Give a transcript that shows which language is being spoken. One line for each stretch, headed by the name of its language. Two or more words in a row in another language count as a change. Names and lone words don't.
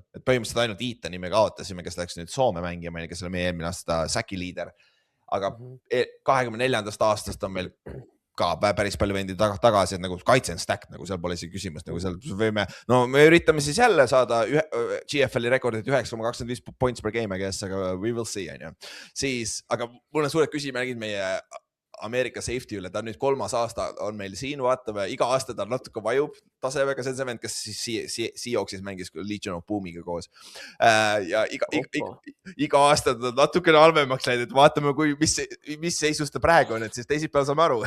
Estonian: Et põhimõtteliselt ainult Etani me kaotasime, kes läks nüüd Soome mängima, kes oli meie eelmine aasta Säki liider. Aga 24. aastast on meil ka päris palju vendi tagasi, et nagu kaitse on stacked, nagu seal pole isegi küsimust, nagu seal võime, no me üritame siis jälle saada GFL-i rekordit 9,25
English: points per game,
Estonian: aga
English: we will see,
Estonian: on ju. Siis, aga mul on suured küsimärgid meie Ameerika safety üle, ta on nüüd 3. aasta on meil siin, vaatame, iga aasta ta natuke vajub tasemega, see on see vend, kes Seahawksis mängis Legion of Boomiga koos. Ja iga aasta ta natukene halvemaks läinud, et vaatame, mis seisus ta praegu on, et siis teisipäeval saame aru.